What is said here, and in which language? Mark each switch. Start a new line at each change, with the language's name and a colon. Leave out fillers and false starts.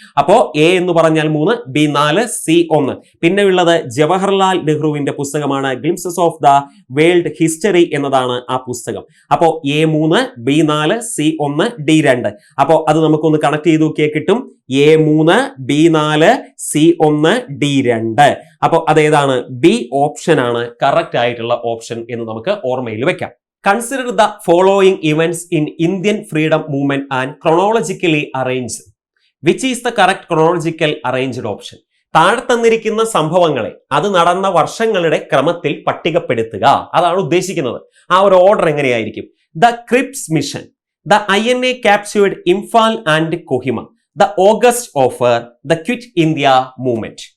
Malayalam: അപ്പോ A എന്ന് പറഞ്ഞാൽ 3, B 4, C 1. പിന്നെ ഉള്ളത് ജവഹർലാൽ നെഹ്റുവിന്റെ പുസ്തകമാണ് glimpses of the world history എന്നതാണ് ആ പുസ്തകം. അപ്പോ A 3, B 4, C 1, D 2. അപ്പോ അത് നമുക്കൊന്ന് കണക്ട് ചെയ്ത് നോക്കിയാൽ കിട്ടും. A 3, B 4, C 1, D 2. അപ്പോ അതേതാണ്? B ഓപ്ഷൻ ആണ് കറക്റ്റ് ആയിട്ടുള്ള ഓപ്ഷൻ എന്ന് നമുക്ക് ഓർമ്മയിൽ വെക്കാം.
English: Consider the following events in Indian freedom movement and chronologically arrange. Which is the correct chronological arranged option?
Malayalam: താഴെ തന്നിരിക്കുന്ന സംഭവങ്ങളെ അത് നടന്ന വർഷങ്ങളുടെ ക്രമത്തിൽ പട്ടികപ്പെടുത്തുക. അതാണ് ഉദ്ദേശിക്കുന്നത്. ആ ഒരു ഓർഡർ എങ്ങനെയായിരിക്കും? The Cripps mission, the INA captured Imphal and Kohima, the August offer, the quit India movement.